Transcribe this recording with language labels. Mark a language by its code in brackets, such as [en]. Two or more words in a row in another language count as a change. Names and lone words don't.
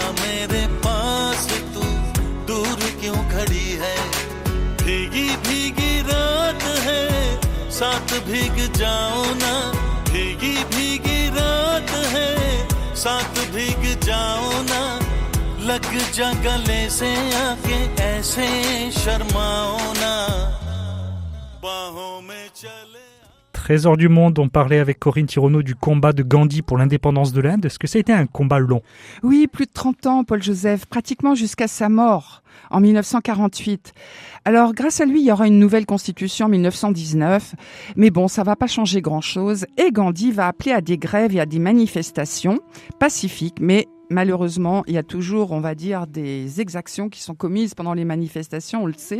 [hi] मेरे पास तू दूर क्यों खड़ी है भीगी भीगी रात है साथ भीग जाओ ना भीगी भीगी रात है साथ भीग जाओ ना लग जा गले से आके ऐसे शर्माओ ना बाहों में चले. [fr] Trésor du monde, on parlait avec Corinne Tironneau du combat de Gandhi pour l'indépendance de l'Inde. Est-ce que ça a été un combat long ? Oui, plus de 30 ans, Paul-Joseph, pratiquement jusqu'à sa mort en 1948. Alors, grâce à lui, il y aura une nouvelle constitution en 1919. Mais bon, ça va pas changer grand-chose. Et Gandhi va appeler à des grèves et à des manifestations pacifiques, mais malheureusement, il y a toujours, on va dire, des exactions qui sont commises pendant les manifestations, on le sait.